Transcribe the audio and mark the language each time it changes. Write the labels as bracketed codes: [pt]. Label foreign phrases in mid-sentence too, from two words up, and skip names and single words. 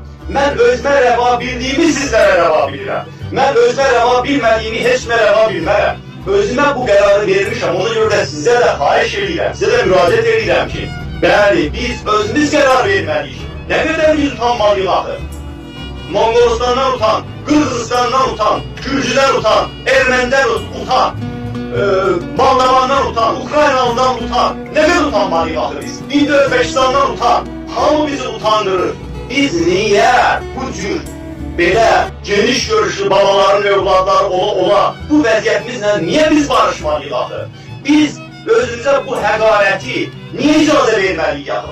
[az] Mən özmə rəva bildiyimi sizlərə rəva bilirəm. Mən özmə rəva bilmədiyimi heç kimə rəva bilmərəm. Özümə bu qərarı vermişəm, ona görə də sizə də xahiş edirəm, sizə də müraciət edirəm ki, bəli, biz özümüz qərar verməliyik. Nə qədər biz utanmalıyıq axı? Monqolistandan utan, Qırğızıstandan utan, Gürcüdən utan, Ermənidən utan, Moldavandan utan, Ukraynalıdan utan. Nə qədər utanmalıyıq axı biz? İndi Özbekistandan utan, hamı bizi utandırır. Biz niyə bu cür belə geniş görüşlü babaların övladları ola bu vəziyyətimizlə niyə biz barışmalıyıq axı? Biz özümüzə bu həqarəti niyə icazə verməliyik axı?